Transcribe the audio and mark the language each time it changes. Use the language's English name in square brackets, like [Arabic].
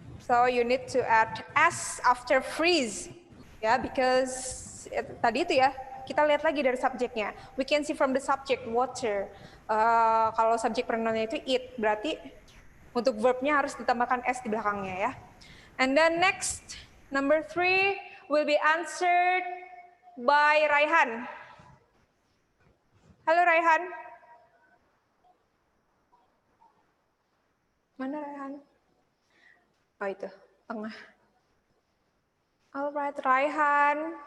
[English] So you need to add S after freeze. [Indonesian] Ya, because tadi itu ya, kita lihat lagi dari subjeknya. [English] We can see from the subject water. [Indonesian] Kalau subjek pronounnya itu it, berarti untuk verbnya harus ditambahkan S di belakangnya ya. [English] And then next, number 3 will be answered by Raihan. [Indonesian] Halo Raihan. Mana Raihan? Oh itu, tengah. Alright, Raihan.